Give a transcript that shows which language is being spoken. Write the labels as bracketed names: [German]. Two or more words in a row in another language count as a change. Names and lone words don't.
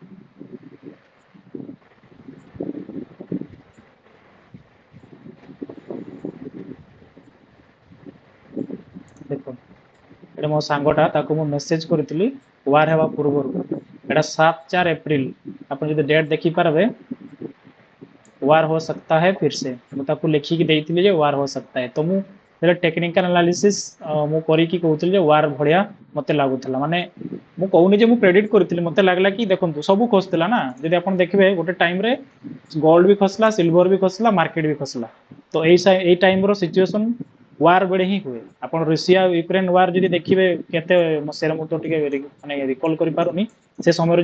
[Odia] ଦେଖନ୍ତୁ ଏଇଟା ମୋ ସାଙ୍ଗଟା ତାକୁ ମୁଁ ମେସେଜ କରିଥିଲି ୱାର ହେବା ପୂର୍ବରୁ ଏଇଟା 7-4 ଏପ୍ରିଲ ଆପଣ ଯଦି ଡେଟ୍ ଦେଖିପାରିବେ [Hindi] वार हो सकता है फिर से [Odia] ମୁଁ ତାକୁ ଲେଖିକି ଦେଇଥିଲି ଯେ [Hindi] वार हो सकता है [Odia] ତ ମୁଁ ଯେତେବେଳେ [English] technical analysis [Odia] ମୁଁ କରିକି କହୁଥିଲି ଯେ वार ଭଳିଆ ମୋତେ ଲାଗୁଥିଲା ମାନେ ମୁଁ କହୁନି ଯେ ମୁଁ ପ୍ରେଡିକ୍ଟ କରିଥିଲି ମୋତେ ଲାଗିଲା କି ଦେଖନ୍ତୁ ସବୁ ଖସୁଥିଲା ନା ଯଦି ଆପଣ ଦେଖିବେ ଗୋଟେ ଟାଇମରେ ଗୋଲ୍ଡ ବି ଖସିଲା ସିଲଭର ବି ଖସିଲା ମାର୍କେଟ ବି ଖସିଲା ତ ଏଇ ଟାଇମର ସିଚୁଏସନ वार ବେଳେ ହିଁ ହୁଏ ଆପଣ ରୁଷିଆ ୟୁକ୍ରେନ वार ଯଦି ଦେଖିବେ କେତେ ମସିହାରେ ମୁଁ ତ ଟିକେ ମାନେ ରିକଲ୍ କରିପାରୁନି ସେ ସମୟରେ